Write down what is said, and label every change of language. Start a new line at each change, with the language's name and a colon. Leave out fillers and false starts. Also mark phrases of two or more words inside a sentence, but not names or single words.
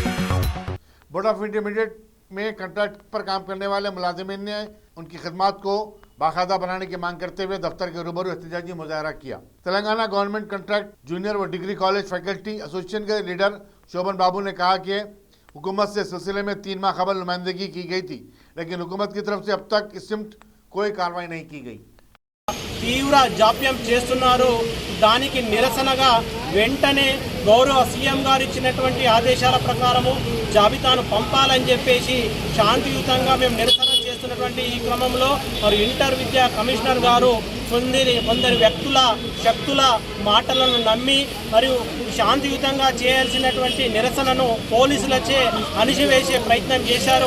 Urdu: بورڈ آف انٹرمیڈیٹ میں کنٹریکٹ پر کام کرنے والے ملازمین نے ان کی خدمات کو باقاعدہ بنانے کی مانگ کرتے ہوئے دفتر کے روبرو احتجاجی مظاہرہ کیا۔ تلنگانہ گورنمنٹ کنٹریکٹ جونیئر و ڈگری کالج فیکلٹی ایسوسیشن کے لیڈر شوبھن بابو نے کہا کہ حکومت سے سلسلے میں 3 ماہ قبل نمائندگی کی گئی تھی، لیکن حکومت کی طرف سے اب تک اس سمت کوئی کارروائی نہیں کی گئی۔
Telugu: తీవ్ర జాప్యం చేస్తున్నారు। దానికి నిరసనగా వెంటనే గౌరవ సీఎం గారు ఇచ్చినటువంటి ఆదేశాల ప్రకారము జాబితాను పంపాలని చెప్పేసి శాంతియుతంగా మేము నిరసన చేస్తున్నటువంటి ఈ క్రమంలో మరి ఇంటర్ విద్యా కమిషనర్ గారు కొందరి వ్యక్తుల శక్తుల మాటలను నమ్మి మరియు శాంతియుతంగా చేయాల్సినటువంటి నిరసనను పోలీసులచే అణిచివేసే ప్రయత్నం చేశారు।